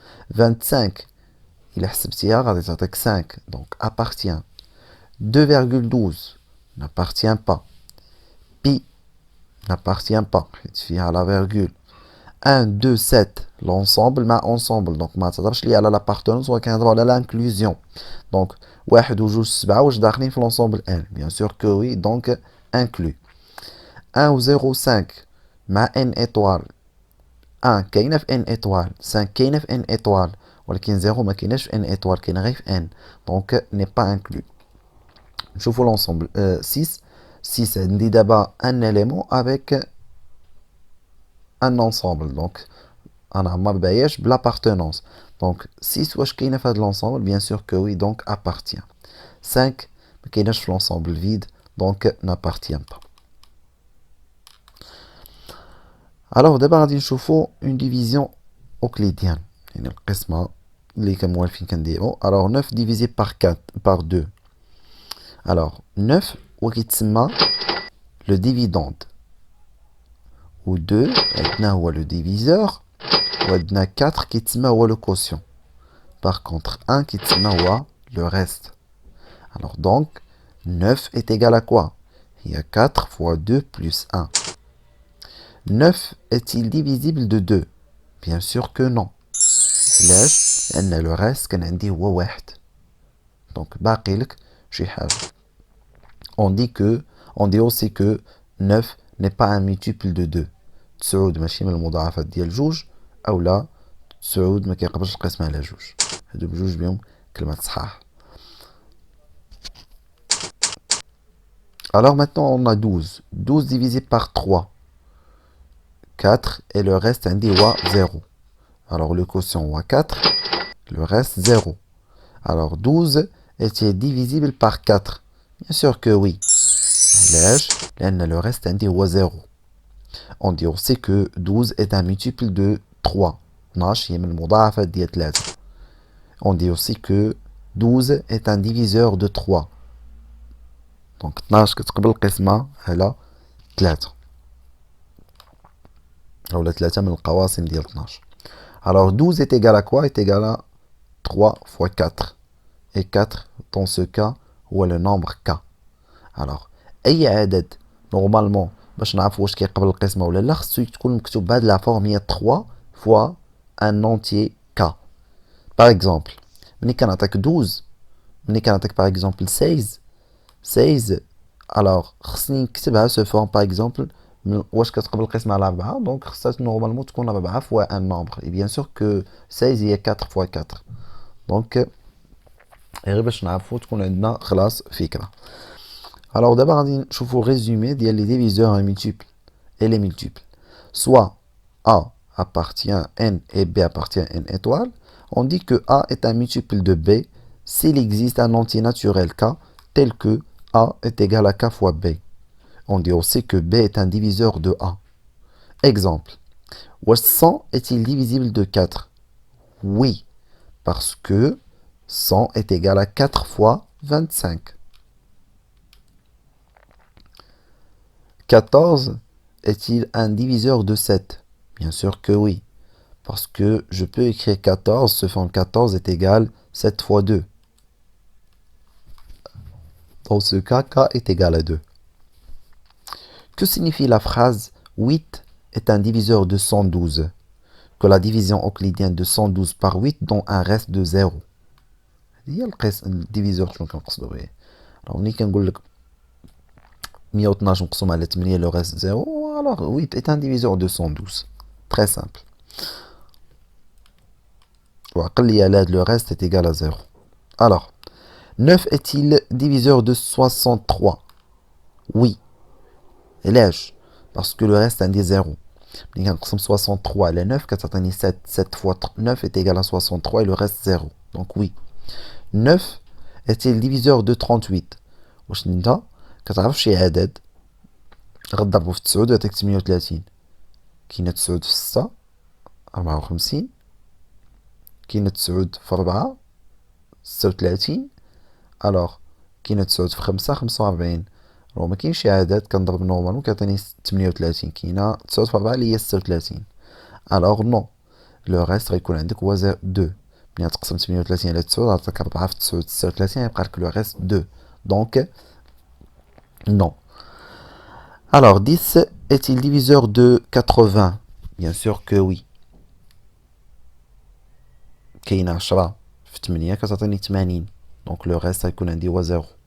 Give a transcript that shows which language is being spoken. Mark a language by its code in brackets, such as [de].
[ar] 25 إلا حسبتيها غادي تعطيك 5 [fr] donc appartient. 2,12 n'appartient pas. Pi n'appartient pas [ar] حيت فيها [fr] la virgule. 1, 2, 7, l'ensemble مع ensemble. [ar] Donc ما تهضرش لي على l'appartenance ولكن نهضروا على l'inclusion. Donc 1 و 2 7 واش داخلين في l'ensemble n. [fr] Bien sûr que oui, donc inclus. 1 و 0 5 مع n étoile. [ar] 1 كاينه في n étoile, 5 كاينه في n étoile, ولكن 0 ما كايناش في n étoile, كاينه غير في n. [fr] Donc n'est pas inclus. [ar] نشوفوا l'ensemble. 6 6 عندي دابا un élément avec un ensemble. Donc انا ما باياش بالappartenance. Donc 6 واش كاينه في هذا l'ensemble? [fr] Bien sûr que oui, donc appartient. 5 [ar] ما كايناش في [fr] l'ensemble vide, donc n'appartient pas. [ar] Alors دابا غادي نشوفوا une division euclidienne, يعني القسمه اللي كموالفين كنديروا. [fr] Alors 9 divisé par 4 par 2. Alors 9 وكيتسمى le dividende. [ar] و 2 عندنا هو le diviseur. وعندنا 4 كيتسمى هو le quotient. [fr] Par contre 1 كيتسمى هو le reste. Alors donc 9 est égal à quoi? Il y a 4 fois 2 plus 1. 9 est-il divisible de 2? Bien sûr que non. [ar] علاش؟ لأن le reste كان عندي هو واحد. Donc باقي لك شي حاجة. [fr] On dit aussi que 9 n'est pas un multiple de 2. [ar] 9 ماشي من المضاعفات ديال جوج، أو لا 9 ما كيقبلش القسمة على جوج. هادو بجوج بهم كلمة صحاح. [fr] Alors maintenant on a 12. 12 divisé par 3. 4 et le reste عندي هو 0. Alors le quotient هو 4, le reste 0. Alors 12 est-il divisible par 4? Bien sûr que oui. [ar] علاش؟ لأن le reste عندي هو 0. [fr] On dit aussi que 12 est un multiple de 3. [ar] 12 هي من المضاعفات ديال 3. [fr] On dit aussi que 12 est un diviseur de 3. [ar] Donc 12 كتقبل القسمة على 3. أو 3 من القواسم ديال 12. [fr] Alors 12 est égal à quoi? Est égal à 3 fois 4. Et 4 dans ce cas هو le nombre k. [ar] Alors أي عدد normalement باش نعرفوا واش كيقبل القسمة ولا لا خصو تكون مكتوب بهاد لا فورم هي [fr] 3 fois un entier k. [ar] Par exemple ملي كنعطيك 12 ملي كنعطيك par exemple 16 alors خصني نكتبها سو فورم par exemple واش كتقبل القسمة على 4 دونك خصها نورمالمون تكون 4 fois un nombre. [fr] Et bien sûr que 16 هي 4 fois 4. [ar] دونك غير باش نعرفوا تكون عندنا خلاص فكرة. [fr] Alors d'abord غادي نشوفوا résumé ديال les diviseurs et les multiples. Soit A appartient à n et B appartient à n étoile. On dit que A est un multiple de B s'il existe un entier naturel K tel que A est égal à K fois B. On dit aussi que B est un diviseur de A. Exemple. 100 est-il divisible de 4? Oui, parce que 100 est égal à 4 fois 25. 14 est-il un diviseur de 7? Bien sûr que oui, parce que je peux écrire 14, ce forme 14 est égal 7 fois 2. Dans ce cas, k est égal à 2. Que signifie la phrase 8 est un diviseur de 112? Que la division euclidienne de 112 par 8 donne un reste de 0. [ar] هي الديفيزور شنو كنقصدو به. [fr] Alors [ar] ملي كنقول لك 112 مقسوم على 8 [fr] le reste 0, alors 8 est un diviseur de 112. Très simple. [ar] وعقل لي على [fr] le reste est égal à 0. Alors 9 est-il diviseur de 63? Oui. علاش؟ Parce que le reste عندي 0. [ar] ملي كنقسم 63 على 9 كتعطيني 7. [fr] 7 fois 9 est égal à 63 et le reste 0. Donc oui. 9 est-il diviseur de 38? [ar] واش انت كتعرف شي عدد غضربو في 9 ويعطيك 38؟ كاينه 9 في 6 54. كاينه 9 في 4 36. الوغ كاينه 9 في 5 45. راه ما كاينش شي عدد كنضرب نورمالمون كيعطيني 38. كاينه 9 في 4 اللي هي 36. الوغ نو لو ريست غيكون عندك هو 2. ملي تقسم 38 على 9 غتعطيك 4 في 9 39 يبقى لك لو ريست 2. [fr] دونك non. Alors 10 est-il diviseur de 80? bien sûr que oui. [ar] كاين 10 في 8 كتعطيني 80. [fr] Donc le reste غيكون عندي هو 0.